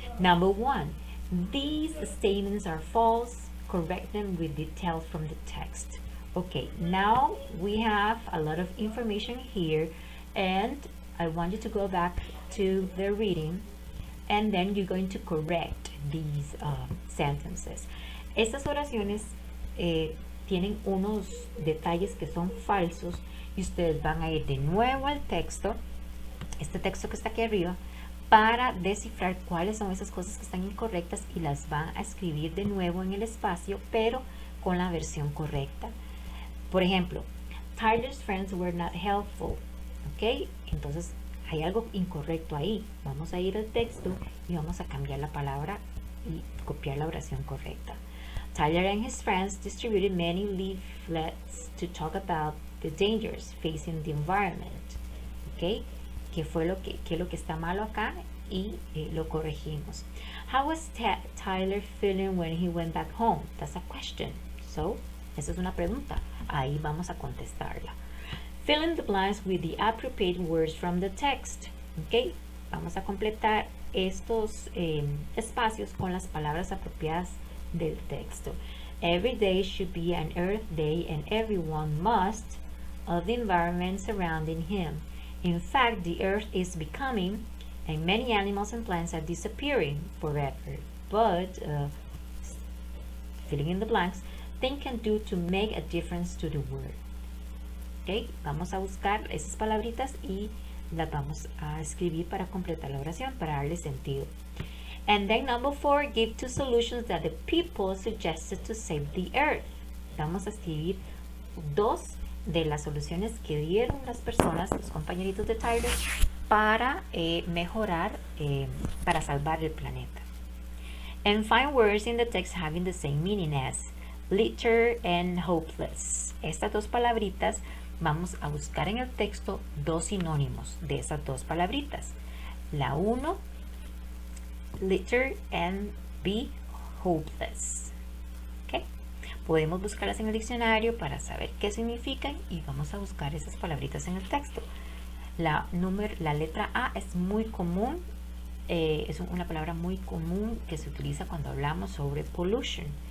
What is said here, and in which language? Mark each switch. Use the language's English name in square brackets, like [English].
[English] Number one, these statements are false. Correct them with details from the text. Okay, now we have a lot of information here, and I want you to go back to the reading, and then you're going to correct these sentences. [Spanish] Estas oraciones tienen unos detalles que son falsos y ustedes van a ir de nuevo al texto, este texto que está aquí arriba, para descifrar cuáles son esas cosas que están incorrectas y las van a escribir de nuevo en el espacio, pero con la versión correcta. Por ejemplo, [English] Tyler's friends were not helpful. ¿Ok? [Spanish] Entonces hay algo incorrecto ahí. Vamos a ir al texto y vamos a cambiar la palabra y copiar la oración correcta. [English] Tyler and his friends distributed many leaflets to talk about the dangers facing the environment. ¿Ok? [Spanish] ¿Qué fue lo que está malo acá? Y lo corregimos. [English] How was Tyler feeling when he went back home? That's a question. [Spanish] So, esa es una pregunta. Ahí vamos a contestarla. [English] Fill in the blanks with the appropriate words from the text. ¿Ok? [Spanish] Vamos a completar estos espacios con las palabras apropiadas del texto. [English] Every day should be an Earth Day and everyone must of the environment surrounding him. In fact, the earth is becoming and many animals and plants are disappearing forever. But, filling in the blanks, things can do to make a difference to the world. [Spanish] Okay, vamos a buscar esas palabritas y las vamos a escribir para completar la oración, para darle sentido. [English] And then number 4, give 2 solutions that the people suggested to save the earth. [Spanish] Vamos a escribir 2 de las soluciones que dieron las personas, los compañeritos de Tyler, para mejorar, para salvar el planeta. [English] And find words in the text having the same meaning as litter and hopeless. [Spanish] Estas 2 palabritas, vamos a buscar en el texto 2 sinónimos de esas 2 palabritas. [English] La 1, litter, and B, hopeless. [Spanish] Podemos buscarlas en el diccionario para saber qué significan y vamos a buscar esas palabritas en el texto. La letra A es muy común, es una palabra muy común que se utiliza cuando hablamos sobre pollution.